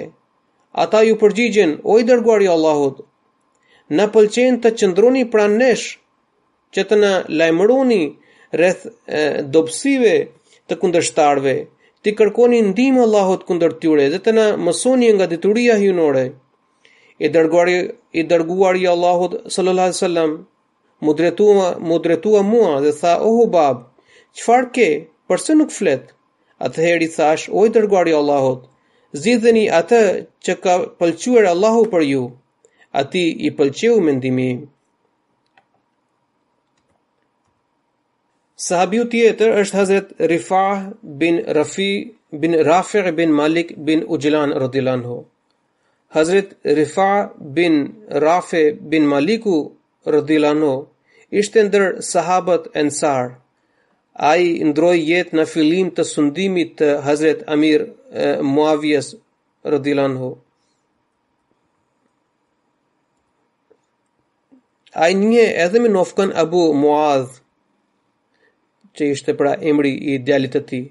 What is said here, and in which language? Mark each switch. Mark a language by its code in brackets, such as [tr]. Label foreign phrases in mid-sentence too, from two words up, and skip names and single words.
[sq] Ata ju përgjigjen: "O i dërguari i Allahut, na pëlqen të qëndroni pranë nesh, që të na lajmëroni rreth dobësive të kundërshtarëve, të kërkoni ndihmë Allahut kundër tyre dhe të na mësoni nga detyria hyjnore." I dërguari i Allahut [ar] صلى الله عليه وسلم [sq] mu dretua mua dhe tha: "O Hubab, çfarë ke? Pse nuk flet?" Atëherë i thash: "O i dërguari i Allahut, zgjidheni atë që ka pëlqyer Allahu për ju." Atij i pëlqeu mendimi im. Sahabiu tjetër është Hazret Rifah bin Rafi' bin Malik bin Ujlan [ar] رضي الله عنه. [sq] Hazret Rifah bin Rafi' bin Maliku [ar] رضي الله عنه [sq] ishte ndër sahabët Ansar. Ai ndroi jetë në fillim të sundimit të Hazret Amir Muawiyes [ar] رضي الله عنه. [sq] Ai një edhe me nofkën Abu Muadh, që ishte pra emri i djalit të tij.